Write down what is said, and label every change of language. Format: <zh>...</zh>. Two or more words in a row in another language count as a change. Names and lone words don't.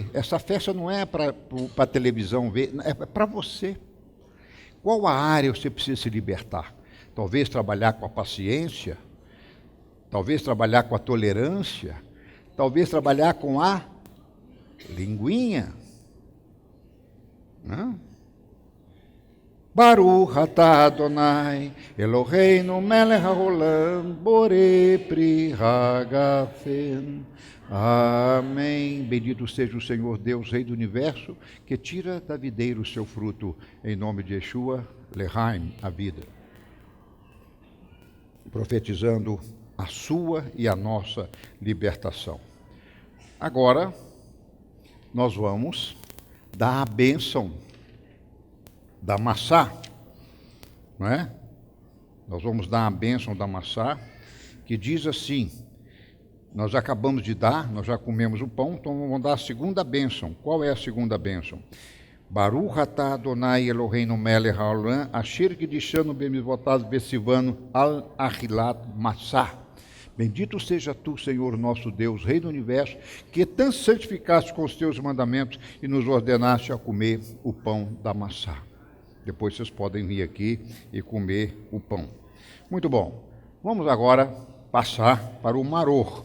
<pt>Essa festa não é para a televisão ver, é para você. Qual a área você precisa se libertar? Talvez trabalhar com a paciência, talvez trabalhar com a tolerância, talvez trabalhar com a linguinha.</pt> <he>ברוך אתה אדוני אלוהינו מלך העולם בורא פרי הגפן.</he> <pt>Amém. Bendito seja o Senhor Deus, Rei do Universo, que tira da videira o seu fruto, em nome de Yeshua, Lehaim, a vida. Profetizando a sua e a nossa libertação. Agora, nós vamos dar a bênção da maçã, não é? Nós vamos dar a bênção da maçã, que diz assim, nós acabamos de dar, nós já comemos o pão, então vamos dar a segunda bênção. Qual é a segunda bênção?</pt> <he>ברוך אתה אדוני אלוהינו מלך העולם אשר קידשנו במצוותיו וציוונו על אכילת מצה.</he> <pt>Bendito seja tu, Senhor nosso Deus, Rei do Universo, que tanto santificaste com os teus mandamentos e nos ordenaste a comer o pão da maçã. Depois vocês podem vir aqui e comer o pão. Muito bom. Vamos agora passar para o maror.</pt>